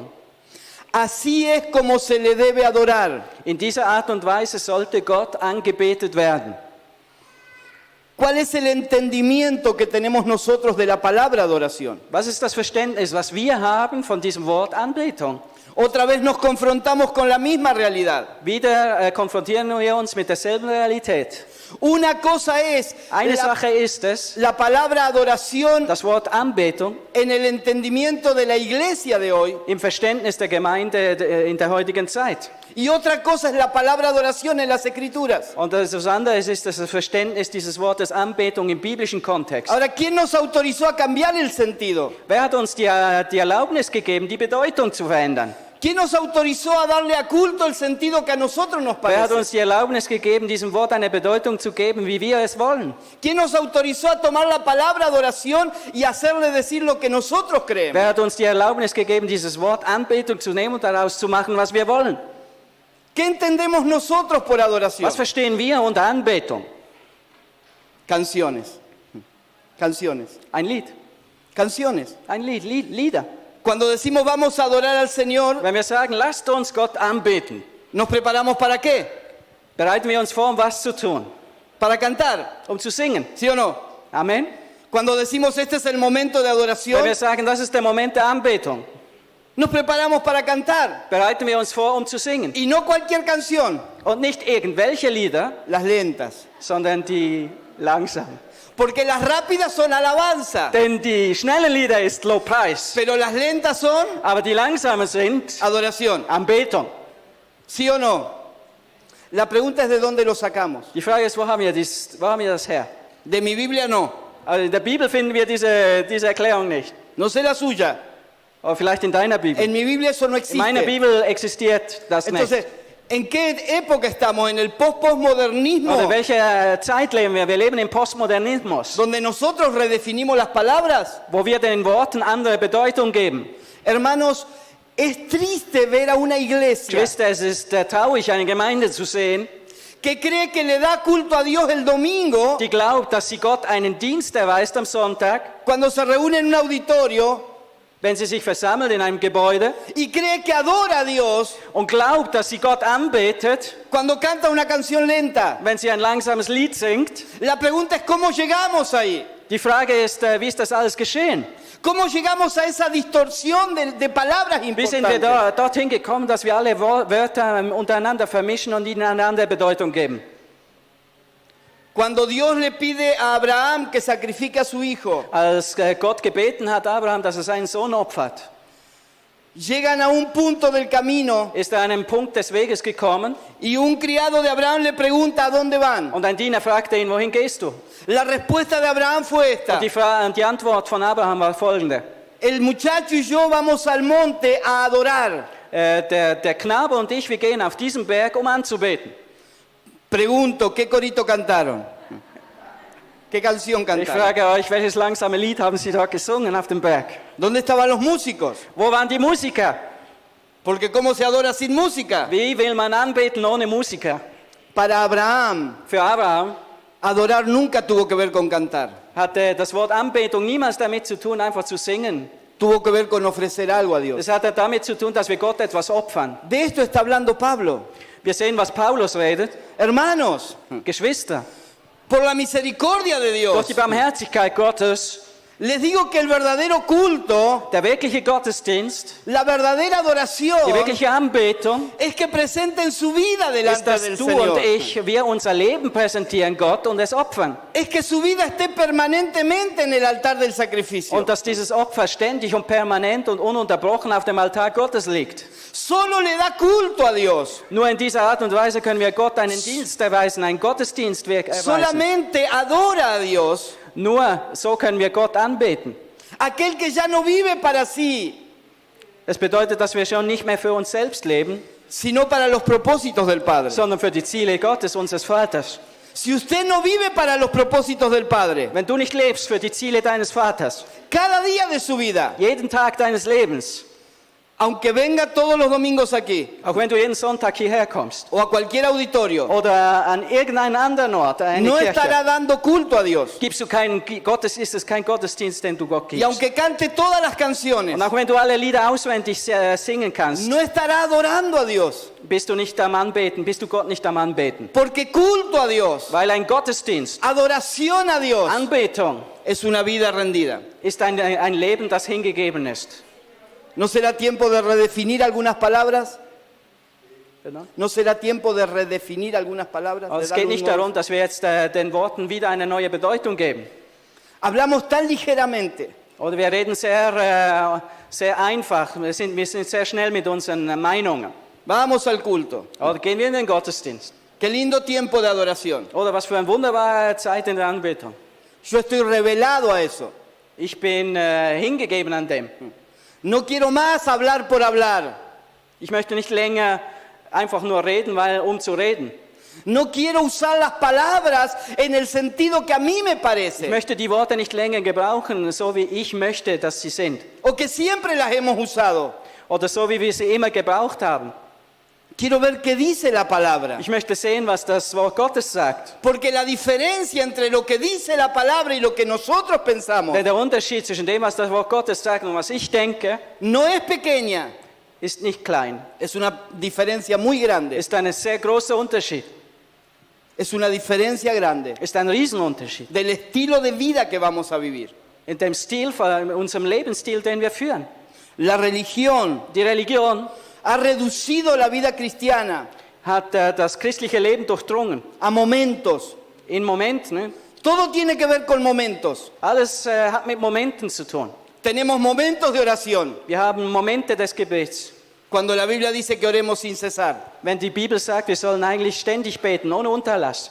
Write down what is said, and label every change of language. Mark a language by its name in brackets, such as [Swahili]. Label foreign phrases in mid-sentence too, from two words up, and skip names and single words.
[Spanish] Así es como se le debe adorar. [German] In dieser Art und Weise sollte Gott angebetet werden. [Spanish] ¿Cuál es el entendimiento que tenemos nosotros de la palabra adoración? [German] Was ist das Verständnis, was wir haben von diesem Wort Anbetung? [Spanish] Otra vez nos confrontamos con la misma realidad. [German] Wieder konfrontieren wir uns mit derselben Realität. [Spanish] Una cosa es [German] Eine [Spanish] la, [German] Sache ist es, [Spanish] la palabra adoración [German] das Wort Anbetung [Spanish] en el entendimiento de la iglesia de hoy. [German] im Verständnis der Gemeinde in der heutigen Zeit. [Spanish] Y otra cosa es la palabra adoración en las Escrituras. [German] Und das andere ist das Verständnis dieses Wortes Anbetung im biblischen Kontext. [Spanish] Ahora, ¿quién nos autorizó a cambiar el sentido? [German] Wer hat uns die Erlaubnis gegeben, die Bedeutung zu verändern? [Spanish] ¿Quién nos autorizó a darle a culto el sentido que a nosotros nos [German] Wer hat [Spanish] parece? [German] uns die Erlaubnis gegeben, diesem Wort eine Bedeutung zu geben, wie wir es wollen? [Spanish] ¿Quién nos autorizó a tomar la palabra adoración y hacerle decir lo que nosotros creemos? [German] Wer hat uns die Erlaubnis gegeben, dieses Wort Anbetung zu nehmen und daraus zu machen, was wir wollen? [Spanish] ¿Qué entendemos nosotros por adoración? [German] Was verstehen wir unter Anbetung? [Spanish] Canciones. Canciones. [German] Ein Lied. [Spanish] Canciones. [German] Ein Lied, Lieder. [Spanish] Cuando decimos vamos a adorar al Señor, [German] Wenn wir sagen, lasst uns Gott anbeten, [Spanish] ¿nos preparamos para qué? [German] bereiten wir uns vor, um was zu tun? [Spanish] Para cantar, [German] Um zu singen. [Spanish] ¿sí o no? [German] Amen. [Spanish] Cuando decimos este es el momento de [German] Wenn [Spanish] adoración, [German] wir sagen, das ist der Moment der Anbetung, [Spanish] nos preparamos para cantar. [German] bereiten wir uns vor, um zu singen. [Spanish] Y no cualquier canción, [German] Und nicht irgendwelche Lieder, [Spanish] las lentas. [German] sondern die langsamen. [Spanish] Porque las rápidas son alabanza, [German] Denn die schnellen Lieder ist Lobpreis, [Spanish] pero las lentas son [German] aber die langsamen sind [Spanish] adoración. [German] Anbetung. [Spanish] ¿Sí o no? La pregunta es de dónde lo sacamos. [German] Die Frage ist, wo haben wir das her? [Spanish] De mi Biblia no. [German] Also in der Bibel finden wir diese Erklärung nicht. [Spanish] No sé la suya. [German] Aber vielleicht in deiner Bibel. [Spanish] En mi Biblia eso no [German] In meiner [Spanish] existe. [German] Bibel existiert das nicht. [Spanish] Entonces, ¿en qué época estamos? En el postmodernismo, [German] Oder welche Zeit leben wir? Wir leben im Postmodernismus, [Spanish] donde nosotros redefinimos las palabras. [German] wo wir den Worten andere Bedeutung geben. [Spanish] Hermanos, es triste ver a una iglesia [German] Geschwister, es ist traurig, eine Gemeinde zu sehen, [Spanish] que cree que le da culto a Dios el domingo [German] die glaubt, dass sie Gott einen Dienst erweist am Sonntag, [Spanish] cuando se reúne en un auditorio [German] wenn sie sich versammelt in einem Gebäude, [Spanish] y cree que adora a Dios [German] und glaubt, dass sie Gott anbetet, [Spanish] cuando canta una canción lenta. [German] wenn sie ein langsames Lied singt. [Spanish] La pregunta es cómo llegamos ahí. [German] Die Frage ist, wie ist das alles geschehen? [Spanish] ¿Cómo llegamos a esa distorsión de palabras [German] Wie sind wir [Spanish] importantes? [German] dorthin gekommen, dass wir alle Wörter untereinander vermischen und ihnen eine andere Bedeutung geben? [Spanish] Cuando Dios le pide a Abraham que sacrifique a su hijo, [German] Als Gott gebeten hat, Abraham, dass er seinen Sohn opfert, [Spanish] Llegan a un punto del camino [German] ist er an einen Punkt des Weges gekommen [Spanish] y un criado de Abraham le pregunta ¿a dónde van? [German] und ein Diener fragte ihn, wohin gehst du? [Spanish] La respuesta de Abraham fue esta. [German] Und die Antwort von Abraham war folgende. [Spanish] El muchacho y yo vamos al monte a adorar. [German] Der Knabe und ich, wir gehen auf diesen Berg, um anzubeten. [Spanish] Pregunto, ¿qué corito cantaron? ¿Qué canción [German] Ich [Spanish] cantaron? [German] frage euch, welches langsame Lied haben sie dort gesungen auf dem Berg? [Spanish] ¿Dónde estaban los músicos? [German] Wo waren die Musiker? [Spanish] Porque ¿cómo se adora sin música? [German] Wie will man anbeten ohne Musiker? [Spanish] Para Abraham, [German] Für Abraham [Spanish] adorar nunca tuvo que ver con cantar. [German] hatte das Wort Anbetung niemals damit zu tun, einfach zu singen. [Spanish] Tuvo que ver con ofrecer algo a Dios. [German] Es hatte damit zu tun, dass wir Gott etwas opfern. [Spanish] De esto está hablando Pablo. [German] Wir sehen, was Paulus redet. [Spanish] Hermanos, [German] Geschwister, [Spanish] por la misericordia de [German] durch [Spanish] Dios, [German] die Barmherzigkeit Gottes, [Spanish] les digo que el verdadero culto, [German] der wirkliche Gottesdienst, [Spanish] la verdadera [German] die [Spanish] adoración, [German] wirkliche Anbetung, [Spanish] es que presenten su vida [German] ist, [Spanish] delante [German] dass [Spanish] del [German] du [Spanish] Señor. [German] und ich, wir unser Leben präsentieren Gott und es opfern. [Spanish] Es que su vida esté permanentemente en el altar del sacrificio. [German] Und dass dieses Opfer ständig und permanent und ununterbrochen auf dem Altar Gottes liegt. [Spanish] Solo le da culto a Dios. [German] Nur in dieser Art und Weise können wir Gott einen Dienst erweisen, ein Gottesdienstwerk erweisen. [Spanish] Solamente adora a Dios [German] Nur so können wir Gott anbeten. [Spanish] aquel que ya no vive para sí, [German] Das bedeutet, dass wir schon nicht mehr für uns selbst leben, [Spanish] sino para los propósitos del Padre. [German] sondern für die Ziele Gottes, unseres Vaters. [Spanish] Si usted no vive para los propósitos del Padre, [German] Wenn du nicht lebst für die Ziele deines Vaters, [Spanish] cada día de su vida, [German] jeden Tag deines Lebens, [Spanish] aunque venga todos los domingos aquí [German] auch wenn du jeden Sonntag hierher kommst [Spanish] o a cualquier auditorio, [German] oder an irgendeinen anderen Ort, eine [Spanish] no [German] Kirche, [Spanish] estará dando culto a Dios. [German] gibst du ist es kein Gottesdienst, den du Gott [Spanish] Y [German] gibst. [Spanish] aunque cante todas las canciones, [German] Und auch wenn du alle Lieder auswendig singen kannst, [Spanish] no estará adorando a Dios. [German] bist du nicht am Anbeten, bist du Gott nicht am Anbeten. [Spanish] Porque culto a Dios, [German] Weil ein Gottesdienst, [Spanish] adoración a Dios, [German] Anbetung, [Spanish] es una vida rendida. [German] ist ein Leben, das hingegeben ist. [Spanish] ¿No será tiempo de redefinir algunas palabras? ¿No será tiempo de redefinir algunas palabras? [German] Also [Spanish] De [German] es [Spanish] darle [German] geht [Spanish] un [German] nicht [Spanish] nuevo- [German] darum, dass wir jetzt den Worten wieder eine neue Bedeutung geben. [Spanish] Hablamos tan ligeramente [German] Oder wir reden sehr einfach, wir sind sehr schnell mit unseren Meinungen. [Spanish] Vamos al culto. [German] Oder gehen wir in den Gottesdienst. [Spanish] Qué lindo tiempo de adoración. [German] Oder was für eine wunderbare Zeit in der Anbetung. [Spanish] Yo estoy revelado a eso. [German] Ich bin hingegeben an dem. [Spanish] No quiero más hablar por hablar. [German] Ich möchte nicht länger einfach nur reden, um zu reden. [Spanish] No quiero usar las palabras en el sentido que a mí me [German] Ich [Spanish] parece [German] möchte die Worte nicht länger gebrauchen, so wie ich möchte, dass sie sind. [Spanish] o que siempre las hemos usado. [German] Oder so, wie wir sie immer gebraucht haben. [Spanish] Quiero ver qué dice la palabra. [German] Ich möchte sehen, was das Wort Gottes sagt. [Spanish] Porque la diferencia entre lo que dice la palabra y lo que nosotros pensamos [German] Denn der Unterschied zwischen dem, was das Wort Gottes sagt und was ich denke, [Spanish] no es pequeña, [German] ist nicht klein. [Spanish] es una diferencia muy grande. [German] Ist ein sehr großer Unterschied. [Spanish] Es una diferencia grande [German] Ist ein Riesenunterschied. [Spanish] del estilo de vida que vamos a vivir. [German] In dem Stil, in unserem Lebensstil, den wir führen. [Spanish] La religión [German] Die Religion [Spanish] ha reducido la vida cristiana [German] hat das christliche Leben durchdrungen. [Spanish] a momentos. [German] In Momenten. Ne? [Spanish] Todo tiene que ver con momentos. [German] Alles hat mit Momenten zu tun. [Spanish] Tenemos momentos de oración, [German] Wir haben Momente des Gebets. [Spanish] cuando la Biblia dice que oremos sin cesar. [German] Wenn die Bibel sagt, wir sollen eigentlich ständig beten, ohne Unterlass.